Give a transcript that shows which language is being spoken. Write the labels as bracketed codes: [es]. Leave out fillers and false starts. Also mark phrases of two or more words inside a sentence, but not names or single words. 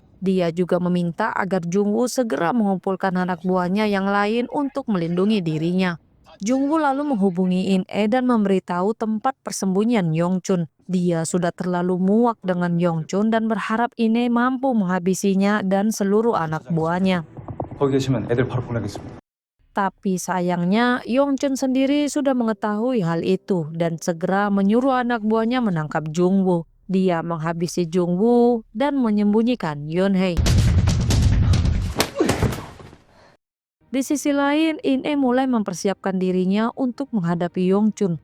[id] Dia juga meminta agar Jungwoo segera mengumpulkan anak buahnya yang lain untuk melindungi dirinya. Jungwoo lalu menghubungi In-e dan memberitahu tempat persembunyian Yongchun. Dia sudah terlalu muak dengan Yongchun dan berharap In-e mampu menghabisinya dan seluruh anak buahnya. [ko] 거기 계시면 애들 바로 보내겠습니다. [id] Tapi sayangnya Yongchun sendiri sudah mengetahui hal itu dan segera menyuruh anak buahnya menangkap Jungwoo. Dia menghabisi Jungwoo dan menyembunyikan Yunhei. Di sisi lain, In-e mulai mempersiapkan dirinya untuk menghadapi Yongchun.